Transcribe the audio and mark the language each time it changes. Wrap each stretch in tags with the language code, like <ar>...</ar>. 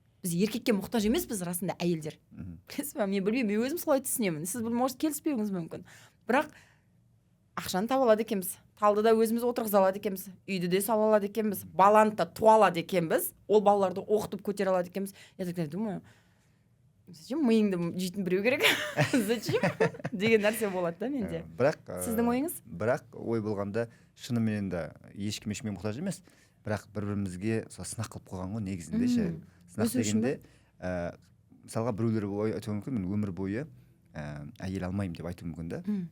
<kk>Біз еркекке мұқтаж емеспіз расында әйелдер. Білесіз ба, мен білмеймін, мен өзім солай түсінемін. Сіз может келіспеуіңіз мүмкін. Бірақ ақшаны таба алады екенбіз, талды да өзіміз отырғыза алады екенбіз, үйді де сала алады екенбіз, баланы да туа алады екенбіз, ол балаларды оқытып көтере алады екенбіз.</kk> <ru>Я так думаю, зачем</ru> <kk>миыңды жейтін біреу керек? Зачем? деген нәрсе болады да менде. Бірақ сіздің ойыңыз? Бірақ ой болғанда шынымен де ешкім ешкімге мұқтаж емес. Бірақ бір-бірімізге сынақ қылып қойған ғой негізінде ше. Сынақ дегенде мысалға біреулер айтуы мүмкін, мен өмір бойы әйел алмаймын деп айтуы мүмкін да.</kk>